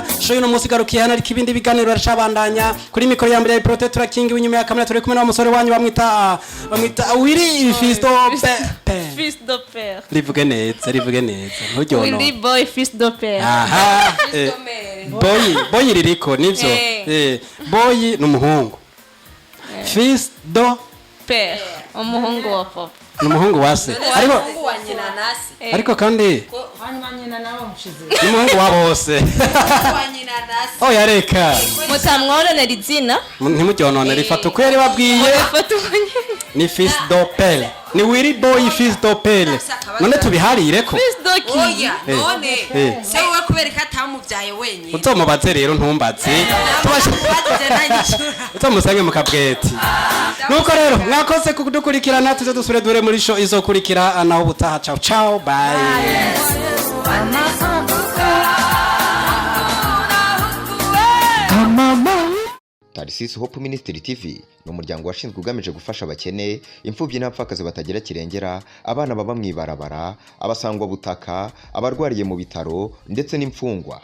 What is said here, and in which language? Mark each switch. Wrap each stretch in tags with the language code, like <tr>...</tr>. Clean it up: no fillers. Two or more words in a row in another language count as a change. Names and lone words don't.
<rn>Show y'uno munsi garukiye hano ariko ibindi biganiro aracabandanya. Kuri mikoro ya mbere ya Protector King w'inyuma ya kamera turi kumwe n'umusore wanyu bamwita Willy Fils de Père. Fils de Père. Rivuge neza. Ntujyono. Willy Boy Fils de Père. Aha. Boy ririko nivyo. Boy n'umuhungu. Fils de Père. Umuhungu wa papa. N'umuhungu wase. Ariko kandi n'umuhungu wa bose. Oh yareka. Mutamwononera izina. Ntimujyononera ifata uko yari babwiye. Ni Fils de Père. Ni Willy Boy Fils de Père. None tubiharire ko. Fils de King. None. Se wowe kubereka atamubyaye wenyine. Uzomubaze rero ntumbaze. Uzomusange mu kabweti. Nuko rero mwakoze kudukurikirana tuze dusure dure muri show izokurikira naho butaha.</rn> <en>Ciao bye.</en> <rw>Tarsis Hope Ministry TV ni umuryango washinzwe ugamije gufasha abakene, imfubyi n'abapfakazi batagira kirengera, abana baba mwibarabara, abasangwa butaka, abarwariye mu bitaro ndetse n'imfungwa.</rw>